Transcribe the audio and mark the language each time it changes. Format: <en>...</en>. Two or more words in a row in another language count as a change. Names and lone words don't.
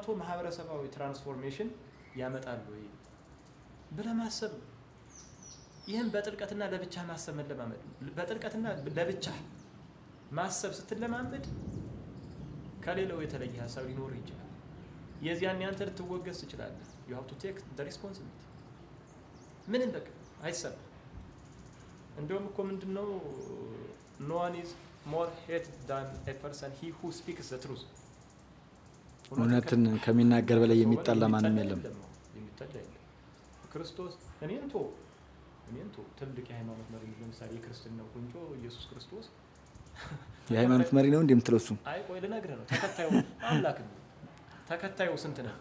<am>ማህበረሰባዊ ትራንስፎርሜሽን ያመጣል ወይ ብለህ ማሰብ። ይህም በጥልቀትና ለብቻ ማሰብ መለማመድ። በጥልቀትና ለብቻ ማሰብ ስትለማመድ ከሌላው የተለየ ሀሳብ ሊኖር ይችላል። የዚያን ያንተ ልትወገዝ ትችላለህ።</am> <en>you have to take the responsibility።</en> <am>ምንም በቃ አይሰማም። እንደውም እኮ ምንድነው</am> <en>no one is more hated than a person he who speaks the truth።</en> <am>እውነትን ከሚናገር በላይ የሚጣላ ማንም የለም። የሚጣላ የለም። ክርስቶስ እኔን ትልቅ የሃይማኖት መሪ ለምሳሌ የክርስትናው ቁንጮ ኢየሱስ ክርስቶስ የሃይማኖት መሪ ነው እንደምትለው እሱ? አይ ቆይ ልነግርህ ነው። ተከታዩ አምላክ ነው። ተከታዩ ስንት ነው?</am>